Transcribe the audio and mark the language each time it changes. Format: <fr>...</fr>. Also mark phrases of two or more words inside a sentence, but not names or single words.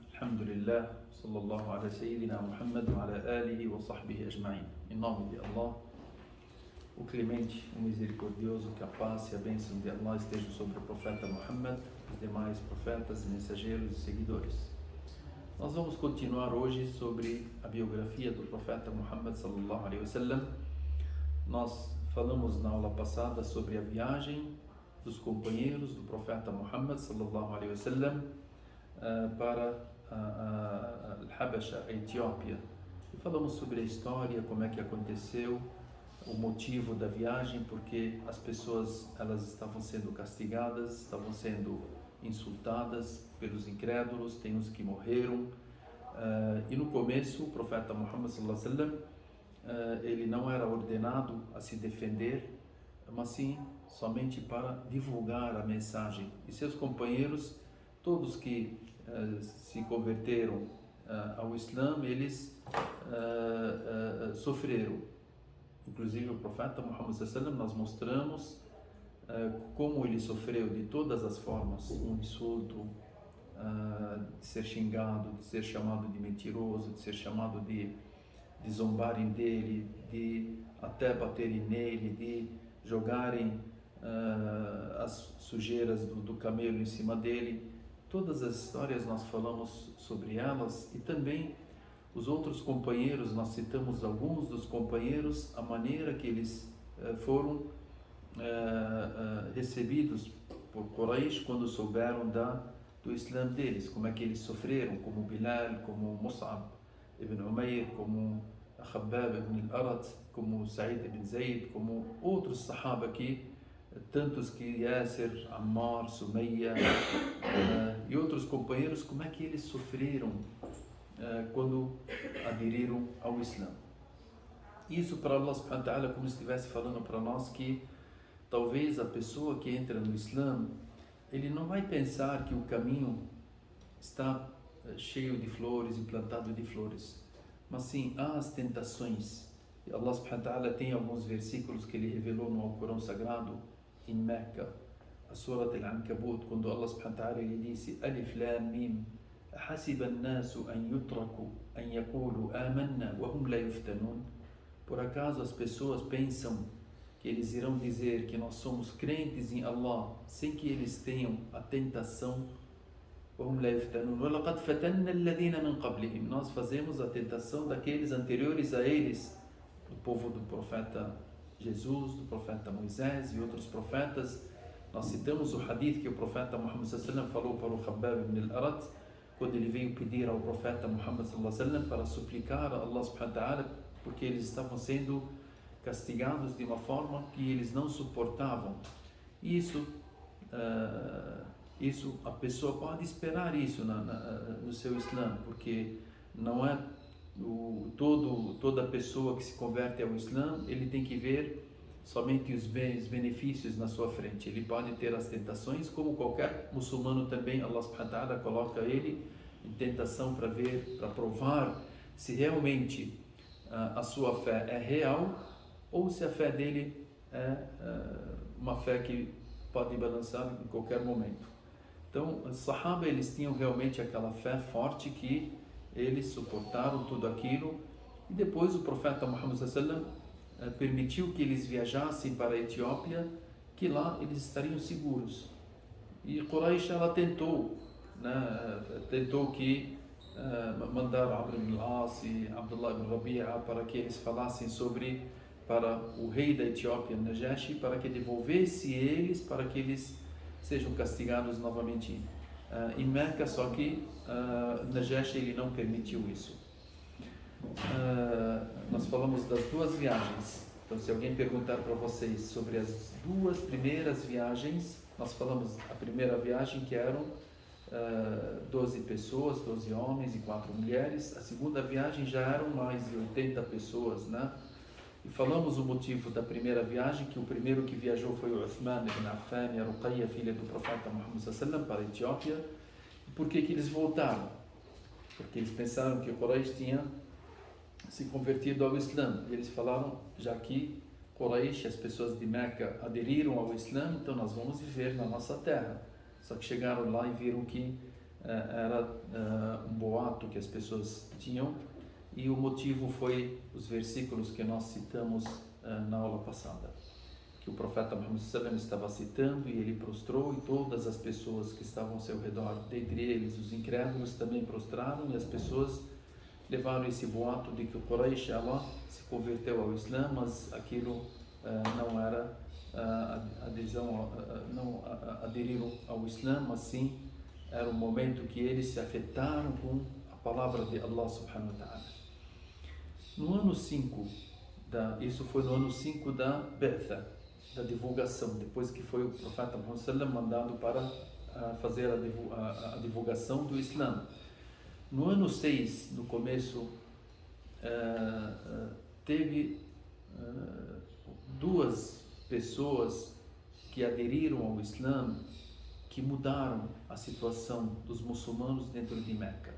<ar>الحمد لله، صلى الله على سيدنا محمد وعلى آله وصحبه أجمعين.</ar> <pt>Em nome de Allah, o clemente, o misericordioso, que a paz e a bênção de Allah estejam sobre o profeta Muhammad, os demais profetas, mensageiros e seguidores. Nós vamos continuar hoje sobre a biografia do profeta Muhammad</pt> <ar>صلى الله عليه وسلم.</ar> <pt>Nós falamos na aula passada sobre a viagem dos companheiros do profeta Muhammad</pt> <ar>صلى الله عليه وسلم</ar> <pt>para Al-Habasha, a Etiópia. E falamos sobre a história, como é que aconteceu, o motivo da viagem, porque as pessoas elas estavam sendo castigadas, estavam sendo insultadas pelos incrédulos, tem uns que morreram. E no começo o profeta Muhammad</pt> <ar>صلى الله عليه وسلم</ar> <pt>ele não era ordenado a se defender, mas sim somente para divulgar a mensagem. E seus companheiros, todos que se converteram ao Islã, eles sofreram. Inclusive o profeta Muhammad</pt> <ar>صلى الله عليه وسلم,</ar> <pt>nós mostramos como ele sofreu de todas as formas, um insulto, de ser xingado, de ser chamado de mentiroso, de ser chamado de zombarem dele, de até baterem nele, de jogarem as sujeiras do camelo em cima dele. Todas as histórias nós falamos sobre elas, e também os outros companheiros, nós citamos alguns dos companheiros, a maneira que eles foram recebidos por Quraysh quando souberam do Islã deles, como é que eles sofreram, como Bilal, como Mus'ab ibn Umair, como Khabbab ibn al-Arat, como Sa'id ibn Zayd, como outros sahaba aqui, tantos que Yasser, Ammar, Sumayya e outros companheiros, como é que eles sofreram quando aderiram ao Islã. Isso para Allah</pt> <ar>سبحانه وتعالى,</ar> <pt>como se estivesse falando para nós que talvez a pessoa que entra no Islã, ele não vai pensar que o caminho está cheio de flores e plantado de flores, mas sim há as tentações. E Allah</pt> <ar>سبحانه وتعالى</ar> <pt>tem alguns versículos que ele revelou no Alcorão Sagrado em Meca, a Surah Al-Ankabut, quando Allah</pt> <ar>سبحانه وتعالى</ar> <pt>ele disse:</pt> <ar>ألف لام ميم, حسب الناس أن يتركوا أن يقولوا آمنا وهم لا يفتنون.</ar> <pt>Por acaso as pessoas pensam que eles irão dizer que nós somos crentes em Allah sem que eles tenham a tentação?</pt> <ar>وهم لا يفتنون ولقد فتنا الذين من قبلهم.</ar> <pt>Nós fazemos a tentação daqueles anteriores a eles, do povo do profeta Jesus, do profeta Moisés e outros profetas. Nós citamos o hadith que o profeta Muhammad</pt> <ar>صلى الله عليه وسلم</ar> <pt>falou para o Khabbab ibn al-Arat, quando ele veio pedir ao profeta Muhammad</pt> <ar>صلى الله عليه وسلم</ar> <pt>para suplicar a Allah</pt> <ar>سبحانه وتعالى,</ar> <pt>porque eles estavam sendo castigados de uma forma que eles não suportavam. Isso a pessoa pode esperar isso no seu Islã, porque não é toda pessoa que se converte ao Islã, ele tem que ver somente os benefícios na sua frente. Ele pode ter as tentações, como qualquer muçulmano também. Allah</pt> <ar>سبحانه وتعالى</ar> <pt>coloca ele em tentação para ver, para provar se realmente a sua fé é real, ou se a fé dele é uma fé que pode balançar em qualquer momento. Então, os Sahaba, eles tinham realmente aquela fé forte que eles suportaram tudo aquilo, e depois o profeta Muhammad</pt> <ar>صلى الله عليه وسلم</ar> <pt>permitiu que eles viajassem para a Etiópia, que lá eles estariam seguros. E Quraysh, ela tentou que mandar Amr ibn al-As e Abdullah ibn Rabi'a para que eles falassem para o rei da Etiópia, Najashi, para que devolvesse eles, para que eles sejam castigados novamente em Meca, só que Najashi ele não permitiu isso. Nós falamos das duas viagens. Então, se alguém perguntar para vocês sobre as duas primeiras viagens, nós falamos a primeira viagem que eram 12 pessoas, 12 homens e 4 mulheres. A segunda viagem já eram mais de 80 pessoas, né? E falamos o motivo da primeira viagem, que o primeiro que viajou foi o Uthman ibn Affan e a Ruqayya, filha do profeta Muhammad</pt> <ar>صلى الله عليه وسلم,</ar> <pt>para a Etiópia. E por que eles voltaram? Porque eles pensaram que o Quraysh tinha se convertido ao Islã. E eles falaram, já que Quraysh, as pessoas de Meca, aderiram ao Islã, então nós vamos viver na nossa terra. Só que chegaram lá e viram que era um boato que as pessoas tinham, e o motivo foi os versículos que nós citamos na aula passada, que o profeta Muhammad</pt> <ar>صلى الله عليه وسلم</ar> <pt>estava citando, e ele prostrou, e todas as pessoas que estavam ao seu redor, dentre eles os incrédulos, também prostraram, e as pessoas levaram esse boato de que o Quraysh ela se converteu ao Islã, mas aquilo não era adesão, não aderiram ao Islã, mas sim era um momento que eles se afetaram com a palavra de Allah</pt> <ar>سبحانه وتعالى.</ar> <pt>No ano 5, isso foi no ano 5 da Be'tha, da divulgação, depois que foi o profeta Muhammad sallallahu mandado para fazer a divulgação do Islã. No ano 6, no começo, teve duas pessoas que aderiram ao Islã, que mudaram a situação dos muçulmanos dentro de Meca.</pt>